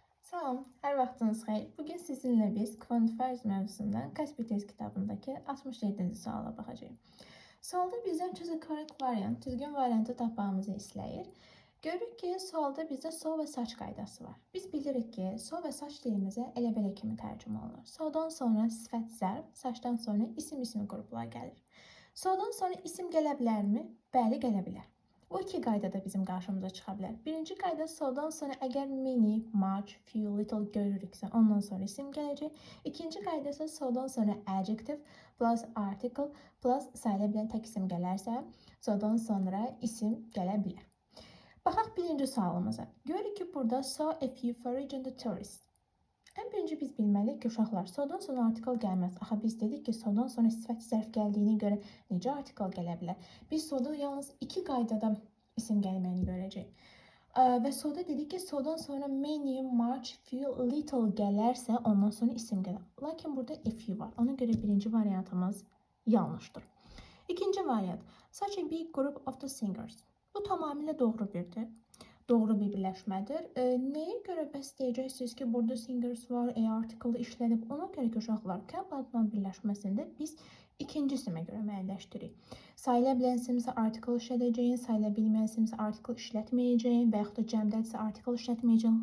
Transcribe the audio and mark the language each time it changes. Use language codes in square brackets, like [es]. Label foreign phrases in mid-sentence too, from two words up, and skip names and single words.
[az] Salam, hər vaxtınız xeyir. Bugün sizinlə biz Quantifiers mövzusundan Kaspi test kitabındakı 67-ci suala baxacağıq. Sualda bizdən [en] choose a correct variant, [az] düzgün variantı tapmamızı istəyir. Görürük ki, sualda bizdə so və saç qaydası var. Biz bilirik ki, so və saç dilimizə elə belə kimi tərcümə olunur. Sodan sonra sifət zərf, saçdan sonra isim qruplar gəlir. Sodan sonra isim gələ bilərmi? Bəli, gələ bilər. Bu iki qayda da bizim qarşımıza çıxa bilər. Birinci qayda sodan sonra əgər [en] many, much, few, little [az] görürüksə ondan sonra isim gələcək. İkinci qayda isə sodan sonra [en] adjective plus article plus [az] sayıla bilən tək isim gələrsə sodan sonra isim gələ bilər. Baxaq birinci sualımıza. Görürük ki, burada [en] so a few foreign tourists. [az] Ən birinci biz bilməliyik ki, uşaqlar, sodan sonra article gəlməz. Axı biz dedik ki, sodan sonra sifət zərf gəldiyinə görə necə article gələ bilər? Biz soda yalnız iki qaydada isim gəlməyini görəcəyik. Və soda dedik ki, sodan sonra [en] many, much, few, little [az] gələrsə ondan sonra isim gələr. Lakin burada [en] a few [az] var. Ona görə birinci variantımız yanlışdır. İkinci variant. [en] Such a big group of the singers. [az] Bu tamamilə doğru bir birləşmədir. Nəyə görə bəs deyəcəksiniz ki, burada singers var, article işlənib. Ona görə ki, uşaqlar, camp adla birləşməsində biz ikinci isimə görə müəyyənləşdiririk. Sayıla bilən isimsə article işlədəcəyin, sayıla bilməyən isimsə article işlətməyəcəyin və yaxud da cəmdədirsə article işlətməyəcəyin.